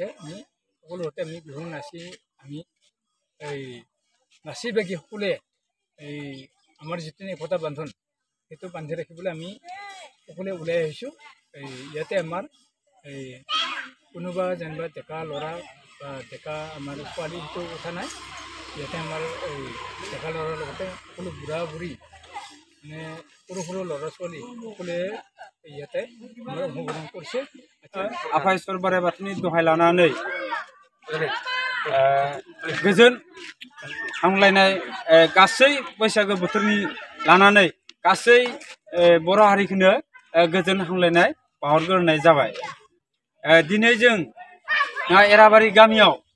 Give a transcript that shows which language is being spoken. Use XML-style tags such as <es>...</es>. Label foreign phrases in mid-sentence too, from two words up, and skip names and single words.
<as>আমি সকলোতে আমি বিহু নাচি আমি নাচি বাগি সকলোৱে আমাৰ যিটো একতা বান্ধোন সেইটো বান্ধি ৰাখিবলৈ আমি সকলোৱে ওলাই আহিছোঁ ইয়াতে আমাৰ কোনোবা যেনিবা ডেকা ল'ৰা বা ডেকা আমাৰ ছোৱালী সেইটো কথা নাই ইয়াতে আমাৰ ডেকা ল'ৰাৰ লগতে সকলো বুঢ়া বুঢ়ী মানে সৰু সৰু ল'ৰা ছোৱালী সকলোৱে ইয়াতে আমাৰ অংশগ্ৰহণ কৰিছে</as> <brx>आफा इसोर बोराइ बाथौनि दहाय लानानै गोजोन हामलायनाय गासै बैसागो बोथोरनि लानानै गासै बर' हारिखौनो गोजोन हामलायनाय बावहरग्रोनाय जाबाय दिनै जों एराबारी गामियाव</brx>